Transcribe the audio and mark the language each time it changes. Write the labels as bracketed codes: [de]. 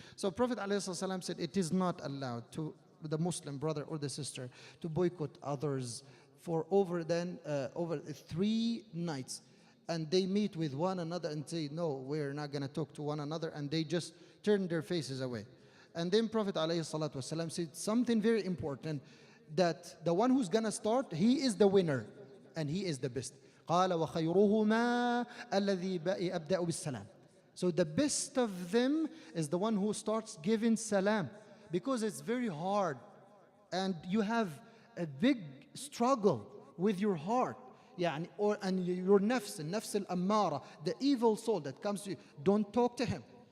[en] So Prophet ﷺ said it is not allowed to the Muslim brother or the sister to boycott others for over 3 nights. And they meet with one another and say, no, we're not going to talk to one another, and they just turn their faces away. And then Prophet ﷺ said something very important, that the one who's going to start, he is the winner and he is the best. [ar] قال وخيرهما الذي يبدأ بالسلام. [en] So the best of them is the one who starts giving salam, because it's very hard and you have a big struggle with your heart. And your nafs al-ammara, the evil soul that comes to you. Don't talk to him.